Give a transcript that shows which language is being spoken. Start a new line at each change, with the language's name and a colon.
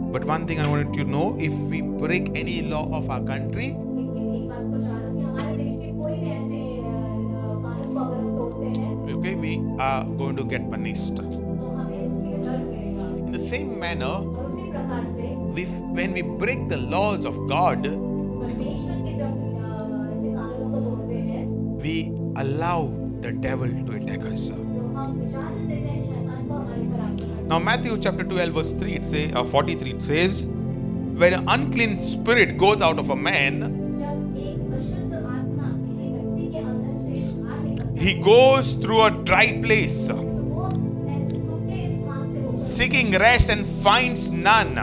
English: But one thing I want you to know, if we break any law of our country,
Hindi: लेकिन एक बात को जानो कि हमारे देश के कोई भी ऐसे कानून को अगर हम तोड़ते हैं
English: okay, we are going to get punished.
Hindi: तो हमें उसके लिए दंड मिलेगा
English: In the same manner,
Hindi: और उसी प्रकार से
English: when we break the laws of God,
Hindi: परमेश्वर के जब ऐसे कानूनों को तोड़ते हैं
English: we allow the devil to attack us.
Hindi: तो हम इजाजत देते हैं शैतान को हमारे ऊपर आक्रमण
English: Now, Matthew chapter 12, verse 3, it says, 43, it says, when an unclean spirit goes out of a man,
Hindi: जब एक अशुद्ध आत्मा किसी व्यक्ति के अंदर से बाहर निकलती
English: he goes through a dry place,
Hindi: है तो वो ऐसे सूखे स्थान से होकर
English: seeking rest and finds none.